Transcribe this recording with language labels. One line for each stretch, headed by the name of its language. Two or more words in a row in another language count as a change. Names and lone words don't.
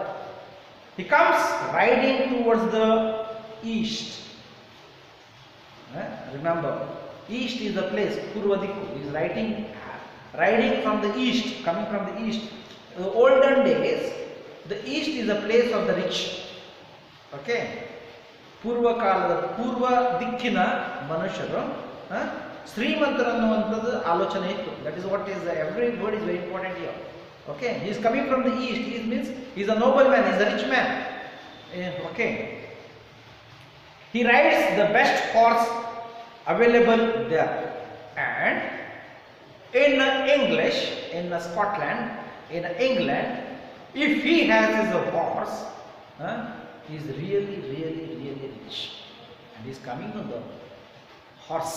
English: He comes riding towards the east. Remember, east is the place, Purvadiku. He is riding from the east, coming from the east. In the olden days, the east is the place of the rich. Okay.
Kannada: ಪೂರ್ವ ಕಾಲದ, ಪೂರ್ವ ದಿಕ್ಕಿನ ಮನುಷ್ಯರು. ಶ್ರೀಮಂತರು ಅನ್ನುವಂಥದ್ದು ಆಲೋಚನೆ ಇತ್ತು.
English: That is what is, every word is very important here. Okay, he is coming from the east. He means he is a nobleman, he is a rich man. Okay, he rides the best horse available there, and in English, in Scotland, in England, if he has his horse, he is really rich, and he is coming on the horse.